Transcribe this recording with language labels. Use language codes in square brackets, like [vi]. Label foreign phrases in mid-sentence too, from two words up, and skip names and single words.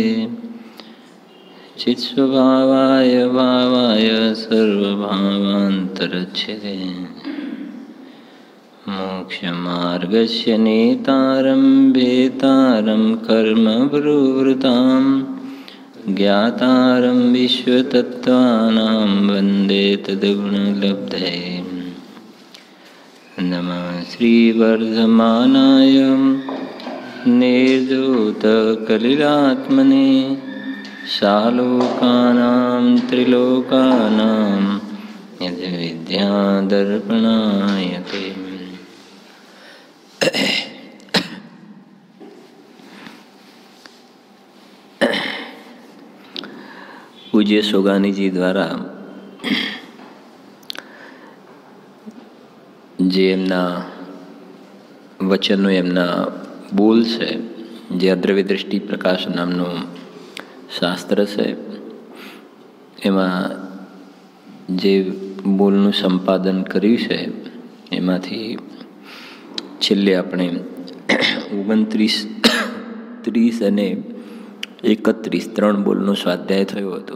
[sa] चित्स्वभावाय भावाय सर्वभावान्तरच्छिदे मोक्षमार्गस्य नेतारं भेतारं कर्मभ्रुवृतां ज्ञातारं विश्वतत्त्वानां वन्दे तद्गुणलब्धये नमः श्रीवर्धमानाय निर्धूतकलिलात्मने सालोकानां त्रिलोकानां यद्विद्यादर्पणाय ते [gu] પૂજ્ય સોગાનીજી દ્વારા જે એમના વચનો એમના બોલ છે, જે અદ્રવ્ય દૃષ્ટિ પ્રકાશ નામનું શાસ્ત્ર છે, એમાં જે બોલનું સંપાદન કર્યું છે એમાંથી છેલ્લે આપણે 29, 30 અને 31 3 બોલનો સ્વાધ્યાય થયો હતો.